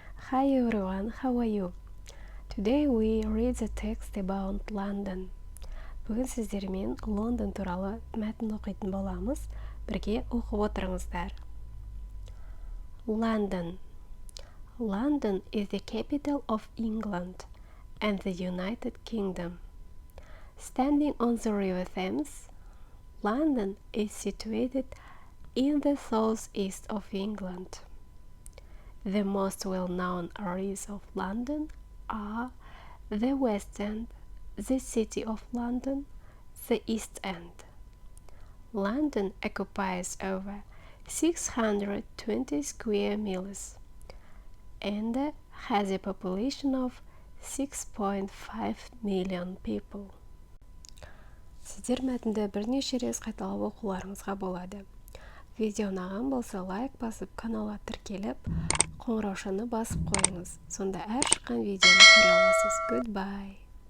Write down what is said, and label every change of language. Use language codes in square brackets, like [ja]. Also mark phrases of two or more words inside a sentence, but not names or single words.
[en] Hi everyone, how are you? Today we read the text about London. [kk] Бүгін сіздермен Лондон туралы мәтін оқитын боламыз. Бірге оқып отырыңыздар. [en] London. London is the capital of England and the United Kingdom. Standing on the River Thames, London is situated in the southeast of England. The most well-known areas of London are the West End, the City of London, the East End. London occupies over 620 square miles and has a population of 6.5 million people. [kk] Сіздер мәтінді бірнеше рет қайталап оқуларыңызға болады. Видео ұнаған болса лайк басып, каналға тіркеліп, қоңыраушаны басып қойыңыз. Сонда әр шыққан видеоны көре аласыз. [en] Goodbye.